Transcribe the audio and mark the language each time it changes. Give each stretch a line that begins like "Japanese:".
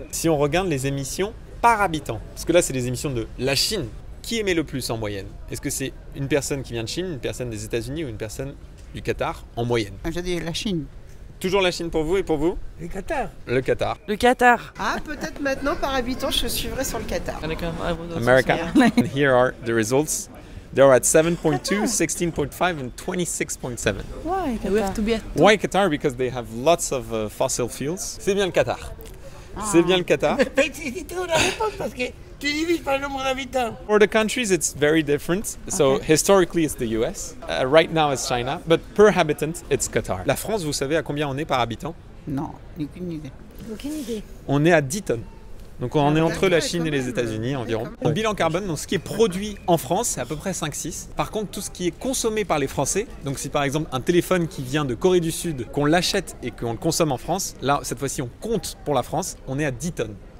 French: Si on regarde les émissions par habitant, parce que là c'est les émissions de la Chine, qui émet le plus en moyenne? Est-ce que c'est une personne qui vient de Chine, une personne des États-Unis ou une personne du Qatar en moyenne? Je dis la Chine. Toujours la Chine pour vous et pour vous? Le Qatar. Le Qatar. Le Qatar. Ah, peut-être maintenant par habitant, je suivrais sur le Qatar.
English: America. And here are the results. They're at 7.2, 16.5 and 26.7. Why Qatar? Why Qatar? Because they have lots of fossil fuels.
French: C'est bien le Qatar. C'est bien le Qatar. Mais c'était une réponse parce que tu divises par le nombre d'habitants.
English: For the countries, it's very different. So historically, it's the US. Right now, it's China. But per habitant, it's Qatar.
French: La France, vous savez à combien on est par habitant? Non, aucune idée. Aucune idée. On est à 10 tonnes. Donc on est entre la Chine et les États-Unis environ. Le bilan carbone, donc ce qui est produit en France, c'est à peu près 5-6. Par contre, tout ce qui est consommé par les Français, donc si par exemple un téléphone qui vient de Corée du Sud, qu'on l'achète et qu'on le consomme en France, là, cette fois-ci, on compte pour la France, on est à 10 tonnes.